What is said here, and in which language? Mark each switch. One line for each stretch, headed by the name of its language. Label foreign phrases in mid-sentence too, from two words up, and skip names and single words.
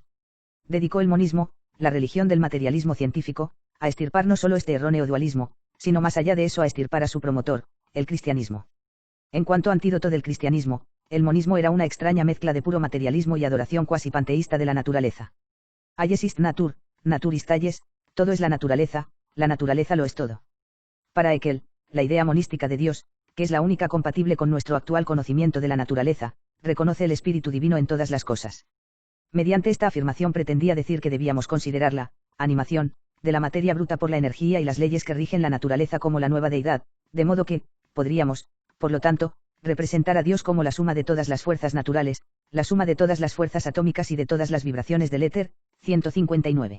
Spanish: Dedicó el monismo, la religión del materialismo científico, a extirpar no solo este erróneo dualismo, sino más allá de eso a extirpar a su promotor, el cristianismo. En cuanto antídoto del cristianismo, el monismo era una extraña mezcla de puro materialismo y adoración cuasi panteísta de la naturaleza.
German: Alles ist Natur, Natur ist alles,
Spanish: todo es la naturaleza lo es todo. Para Haeckel, la idea monística de Dios, que es la única compatible con nuestro actual conocimiento de la naturaleza, reconoce el espíritu divino en todas las cosas. Mediante esta afirmación pretendía decir que debíamos considerar la animación de la materia bruta por la energía y las leyes que rigen la naturaleza como la nueva deidad, de modo que, podríamos, por lo tanto, representar a Dios como la suma de todas las fuerzas naturales, la suma de todas las fuerzas atómicas y de todas las vibraciones del éter, 159.